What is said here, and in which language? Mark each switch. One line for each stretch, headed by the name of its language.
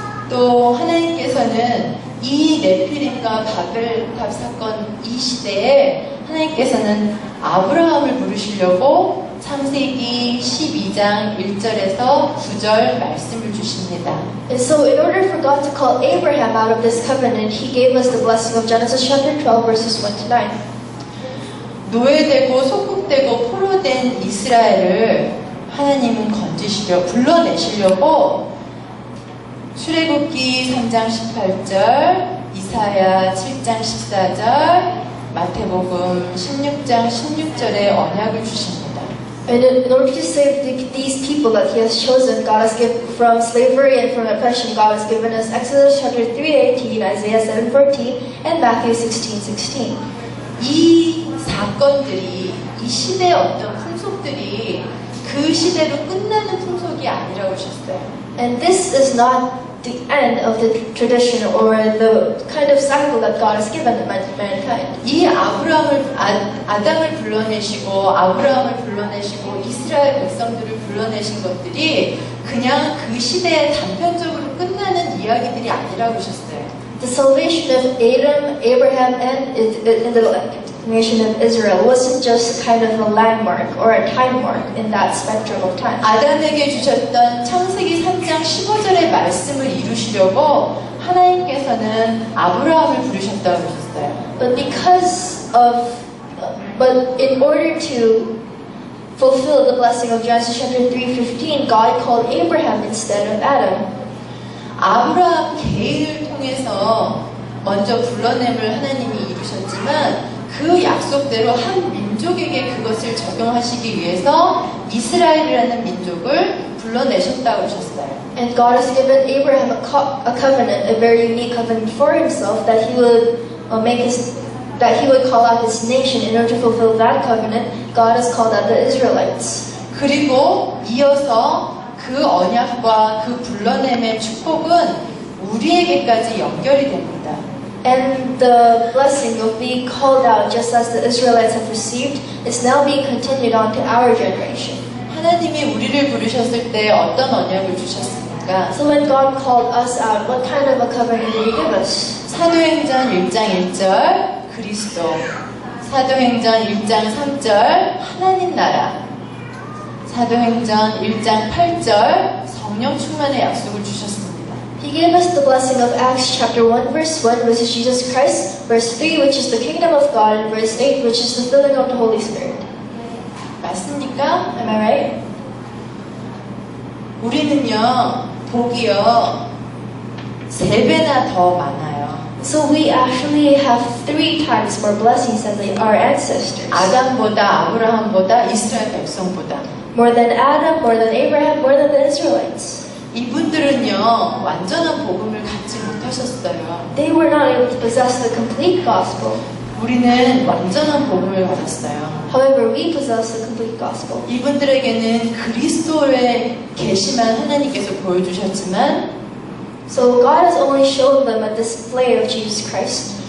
Korean: 또 하나님께서는 이 네피림과 바벨탑 사건 이 시대에 하나님께서는 아브라함을 부르시려고 창세기 12장 1절에서 9절 말씀을 주십니다.
English: And so in order for God to call Abraham out of this covenant, He gave us the blessing of Genesis chapter 12 verses 1 to 9.
Korean: 노예되고 속국되고 포로된 이스라엘을 하나님은 불러내시려고 출애굽기 3장 18절, 이사야 7장 14절, 마태복음 16장 16절에 언약을 주십니다.
English: And in order to save these people that He has chosen, God has given from slavery and from oppression. God has given us Exodus chapter 3:18, Isaiah 7:14, and Matthew 16:16.
Korean: 이 사건들이 이 시대의 어떤 풍속들이 그 시대로 끝나는 풍속이 아니라고 하셨어요.
English: And this is not the end of the tradition or the kind of cycle that God has given mankind.
Korean: 이 아담을 불러내시고 아브라함을 불러내시고 이스라엘 백성들을 불러내신 것들이 그냥 그 시대에 단편적으로 끝나는 이야기들이 아니라고 하셨어요.
English: The salvation of Adam, Abraham, and the nation of Israel wasn't just kind of a landmark or a time mark in that spectrum of time.
Korean: 아담에게 주셨던 창세기 3장 15절의 말씀을 이루시려고 하나님께서는 아브라함을 부르셨다고 하셨어요.
English: But in order to fulfill the blessing of Genesis chapter 3:15, God called Abraham instead of Adam.
Korean: 아브라함 계획을 통해서 먼저 불러냄을 하나님이 이루셨지만 그 약속대로 한 민족에게 그것을 적용하시기 위해서 이스라엘이라는 민족을 불러내셨다고 하셨어요.
English: And God has given Abraham a covenant, a very unique covenant for himself, that he would call out his nation. In order to fulfill that covenant, God has called out the Israelites.
Korean: 그리고 이어서 그 언약과 그 불러냄의 축복은 우리에게까지 연결이 됩니다.
English: And the blessing of being called out, just as the Israelites have received, is now being continued on to our generation.
Korean: 하나님이 우리를 부르셨을 때 어떤 언약을 주셨습니까?
English: So when God called us out, what kind of a covenant did He give us?
Korean: 사도행전 1장 1절 그리스도, 사도행전 1장 3절 하나님 나라, 사도행전 1장 8절 성령 충만의 약속을 주셨습니다.
English: He gave us the blessing of Acts chapter 1 verse 1, which is Jesus Christ, verse 3, which is the kingdom of God, and verse 8, which is the filling of the Holy Spirit.
Korean: 맞습니까?
English: Am I right?
Korean: 우리는요, 복이요, 3배나 더 많아요.
English: So we actually have 3 times more blessings than our ancestors.
Korean: 아담보다, 아브라함보다, 이스라엘 백성보다.
English: More than Adam, more than Abraham, more than the Israelites.
Korean: 이분들은요, 완전한 복음을 갖지 못하셨어요.
English: They were not able to possess the complete gospel.
Korean: 우리는 완전한 복음을 받았어요.
English: However, we possess the complete gospel.
Korean: 이분들에게는 그리스도의 계시만 하나님께서 보여주셨지만
English: So God has only shown them a display of Jesus Christ.